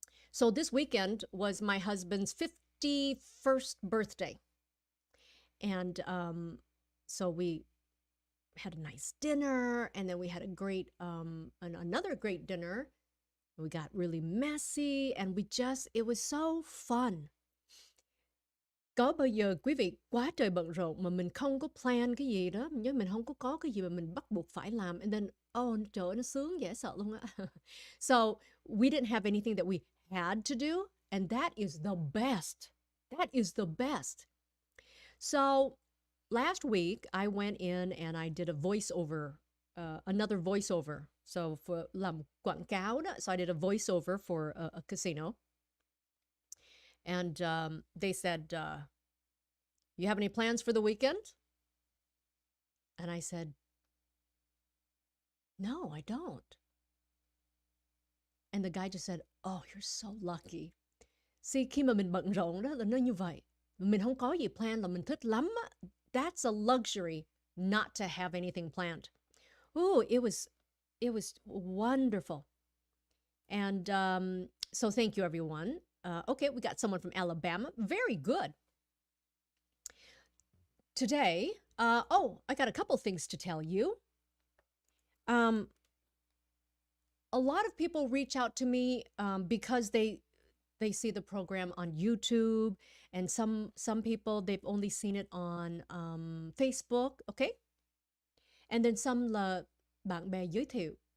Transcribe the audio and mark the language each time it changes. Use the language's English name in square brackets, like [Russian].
[English] So this weekend was my husband's 51st birthday. And so we had a nice dinner, and then we had a great, another great dinner. We got really messy, and it was so fun. [Vietnamese] Có bao giờ quý vị quá trời bận rộn mà mình không có plan cái gì đó, nhưng mình không có cái gì mà mình bắt buộc phải làm, [English] and then, [Vietnamese] trời ơi, nó sướng dễ sợ luôn á. [English] So we didn't have anything that we had to do, and that is the best. That is the best. So last week, I went in and I did a voiceover, another voiceover. So for [Vietnamese] làm quảng cáo đó, [English] so I did a voiceover for a casino. And they said, you have any plans for the weekend? And I said, no, I don't. And the guy just said, oh, you're so lucky. [Vietnamese] See, khi mà mình bận rộn đó là nó như vậy. Mình không có gì plan là mình thích lắm á. [English] That's a luxury not to have anything planned. Ooh, it was wonderful. And so thank you, everyone. Okay, we got someone from Alabama. Very good. Today, I got a couple things to tell you. A lot of people reach out to me because they see the program on YouTube, and some people, they've only seen it on Facebook, okay? And then some [Vietnamese] là bạn bè giới thiệu.